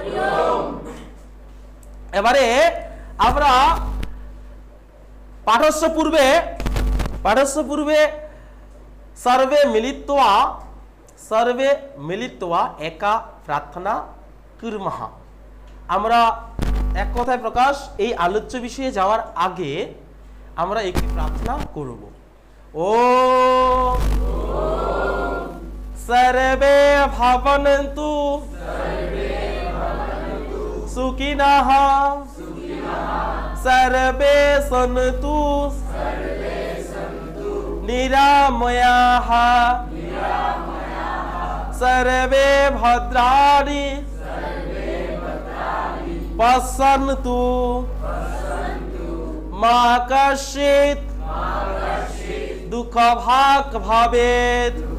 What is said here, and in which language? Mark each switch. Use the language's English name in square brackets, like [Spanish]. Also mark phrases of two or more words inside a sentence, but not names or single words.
[Bangla] এবারে আমরা [Sanskrit] পাঠস্য পূর্বে সর্বে মিলিত্বা একা প্রার্থনা কুর্মঃ। [Bangla] আমরা এক কথায় প্রকাশ এই আলোচ্য বিষয়ে যাওয়ার আগে আমরা একটি প্রার্থনা করব। [Sanskrit] ওম सर्वे भवन्तु सुखिनः सर्वे सन्तु निरामयाः सर्वे भद्राणि पश्यन्तु मा कश्चित् दुःखभाग् भवेत्।